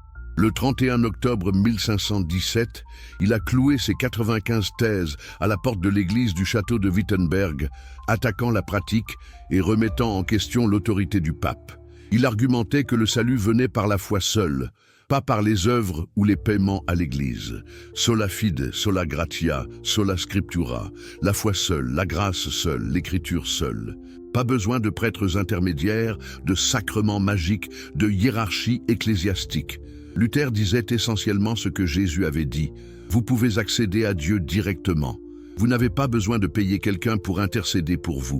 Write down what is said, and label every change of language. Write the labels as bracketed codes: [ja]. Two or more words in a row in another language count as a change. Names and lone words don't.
[fr] Le 31 octobre 1517, il a cloué ses 95 thèses à la porte de l'église du château de Wittenberg, attaquant la pratique et remettant en question l'autorité du pape. Il argumentait que le salut venait par la foi seule, pas par les œuvres ou les paiements à l'église. [la] Sola fide, sola gratia, sola scriptura, [fr] la foi seule, la grâce seule, l'écriture seule. Pas besoin de prêtres intermédiaires, de sacrements magiques, de hiérarchie ecclésiastique. Luther disait essentiellement ce que Jésus avait dit. Vous pouvez accéder à Dieu directement. Vous n'avez pas besoin de payer quelqu'un pour intercéder pour vous.